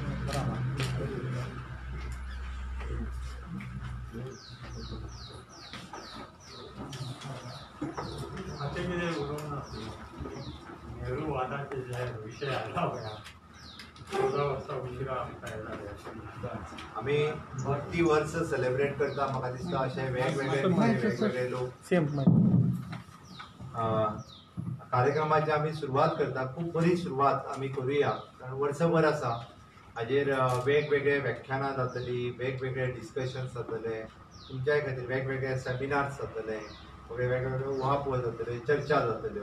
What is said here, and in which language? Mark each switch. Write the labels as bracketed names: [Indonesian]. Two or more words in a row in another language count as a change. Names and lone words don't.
[Marathi] नेहरू वादाचे जे विषय आला होता थोडा वर्षा उशिरा तयार झाले. [Konkani] आम्ही 30 वर्ष सेलिब्रेट करता. म्हाका दिसता अशे वेगवेगळे लोक सेम कार्यक्रमाची आम्ही सुरवात करता. खूप बरी सुरवात आम्ही करूया, कारण वर्षभर आसा हाजेर वेगवेगळे व्याख्यानां जातली, वेगवेगळे डिस्कशन्स जातले, तुमच्या खातीर वेगवेगळे सेमिनार्स जातले, वेगवेगळे उहापोह जातले, चर्चा जातल्यो.